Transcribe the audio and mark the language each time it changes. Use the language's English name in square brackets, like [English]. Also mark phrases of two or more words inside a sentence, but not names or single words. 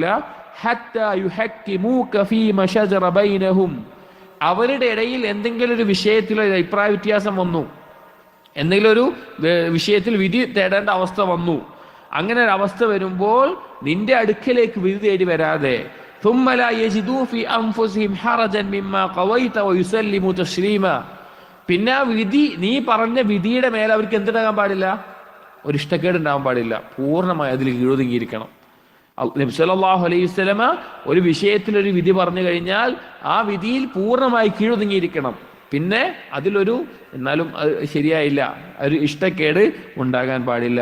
[Arabic] حتى يحكموك فيما شجر بينهم, [Malayalam] അവരുടെ ഇടയിൽ എന്തെങ്കിലും ഒരു വിഷയത്തിൽ ഒരു അഭിപ്രായ വ്യത്യാസം വന്നു, എന്തെങ്കിലും ഒരു വിഷയത്തിൽ വിധി തേടേണ്ട അവസ്ഥ വന്നു, അങ്ങനെ ഒരു അവസ്ഥ വരുമ്പോൾ നിന്റെ അടുക്കലേക്ക് വിധി തേടി വരാതെ, [Arabic] ثم لا يجدوا في أنفسهم حرجا مما قضيت ويسلموا تسليما, [Malayalam] പിന്നെ ആ വിധി, നീ പറഞ്ഞ വിധിയുടെ മേലെ അവർക്ക് എന്തുണ്ടാകാൻ പാടില്ല? ഒരു ഇഷ്ടക്കേട് ഉണ്ടാകാൻ പാടില്ല. പൂർണ്ണമായി അതിൽ കീഴൊതുങ്ങിയിരിക്കണം. നബി [Arabic] صلى الله عليه وسلم [Malayalam] ഒരു വിഷയത്തിൽ ഒരു വിധി പറഞ്ഞു കഴിഞ്ഞാൽ ആ വിധിയിൽ പൂർണ്ണമായി കീഴൊതുങ്ങിയിരിക്കണം. പിന്നെ അതിലൊരു എന്നാലും ശരിയായില്ല, ഒരു ഇഷ്ടക്കേട് ഉണ്ടാകാൻ പാടില്ല.